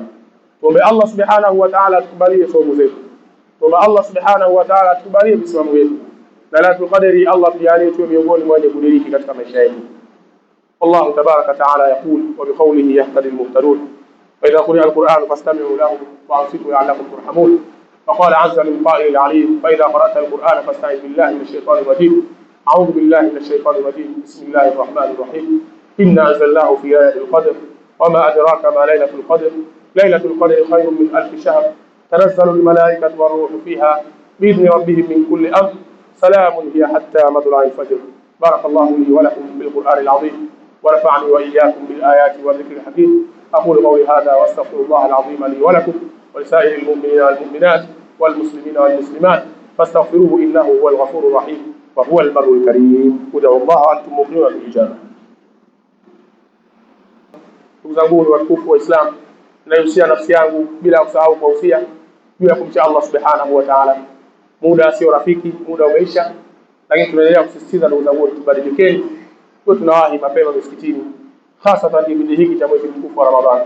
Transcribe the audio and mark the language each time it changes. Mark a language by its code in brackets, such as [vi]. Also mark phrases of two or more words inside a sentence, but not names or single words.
[sw] Tuombe Allah [ar] سبحانه وتعالى [sw] tukubalie somo zetu. Tuombe Allah [ar] سبحانه وتعالى [sw] tukubalie misimamo yetu. Lailatul Qadri Allah tujalie tuwe miongoni mwa wenye kudiriki katika maisha yetu. [ar] الله تبارك وتعالى يقول وبقوله يهتدي المهتدون وإذا قرئ القرآن فاستمعوا له وأنصتوا لعلكم ترحمون. فقال عز من قائل العليم فإذا قرأت القرآن فاستعذ بالله من الشيطان الرجيم. أعوذ بالله من الشيطان الرجيم. بسم الله الرحمن الرحيم. إنا أنزلناه في ليلة القدر وما أدراك ما ليلة القدر. ليلة القدر خير من 1000 شهر. تنزل الملائكة والروح فيها بإذن ربهم من كل أمر. سلام هي حتى مطلع الفجر. بارك الله لي ولكم بالقرآن العظيم ونفعني وإياكم بالآيات والذكر الحكيم. أقول قولي هذا وأستغفر الله العظيم لي ولكم ولسائر المؤمنين والمؤمنات والمسلمين والمسلمات فاستغفروه إنه هو الغفور الرحيم وهو البر الكريم. ادعوا الله وأنتم موقنون بالإجابة. [sw] Ndugu zangu watukufu wa Islam, nahusia nafsi yangu bila kusahau kuhusia juu ya kumcha Allah [ar] سبحانه وتعالى. [sw] Muda sio rafiki, muda umeisha, lakini tunaendelea kusisitiza ndugu zangu, tubadilikeni, tuwe tunawahi mapema msikitini, hasa katika kipindi hiki cha mwezi mtukufu wa Ramadhani.